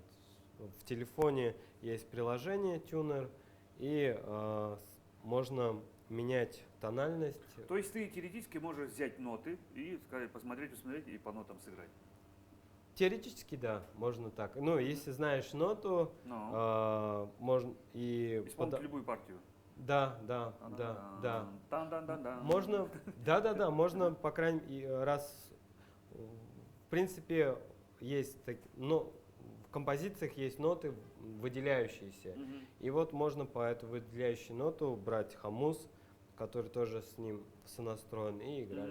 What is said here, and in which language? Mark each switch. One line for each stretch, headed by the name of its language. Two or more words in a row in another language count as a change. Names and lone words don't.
Russian: В телефоне есть приложение Tuner, и можно менять тональность. То есть ты теоретически можешь взять ноты и сказать, посмотреть и по нотам сыграть. Теоретически, да, можно так. Ну, если знаешь ноту, Ну, можно и исполнить любую партию. Да. Тан-дан-дан-дан. Можно, можно, по крайней мере, раз, в принципе, есть, но в композициях есть ноты выделяющиеся. Мгм. И вот можно по эту выделяющую ноту брать хамус, который тоже с ним сонастроен, и играть.